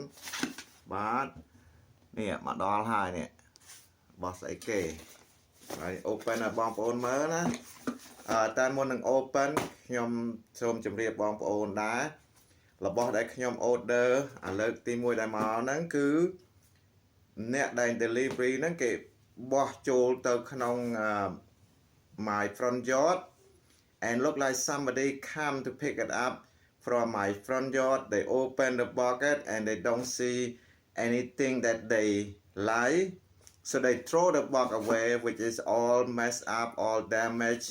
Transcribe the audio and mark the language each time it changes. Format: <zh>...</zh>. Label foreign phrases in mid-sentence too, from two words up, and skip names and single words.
<km>បាទនេះមកដល់ហើយនេះរបស់ស្អីគេហើយ open ឲ្យបងប្អូនមើលណាតែមុននឹង open ខ្ញុំសូមជម្រាបបងប្អូនដែររបស់ដែលខ្ញុំ order អាលើកទី1ដែលមកហ្នឹងគឺអ្នកដែល delivery ហ្នឹងគេបោះចូលទៅក្នុង</km> <en>my front yard and look like somebody come to pick it up from my front yard. They open the bucket and they don't see anything that they like, so they throw the bucket away, which is all messed up, all damaged.</en>